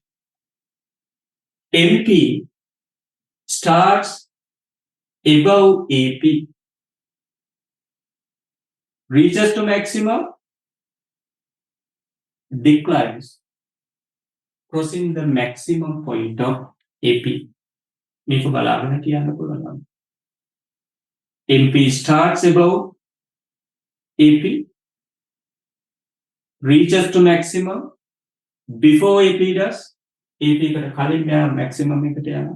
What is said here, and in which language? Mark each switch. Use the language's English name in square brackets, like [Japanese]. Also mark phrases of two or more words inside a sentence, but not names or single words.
[English] MP starts above AP, reaches to maximum, declines, crossing the maximum point of AP. [Sinhala] මේක බලාගෙන කියන්න පුළුවන්. [English] MP starts above AP, reaches to maximum before AP does. [Sinhala] AP එකට කලින් මෙයා maximum එකට යනවා.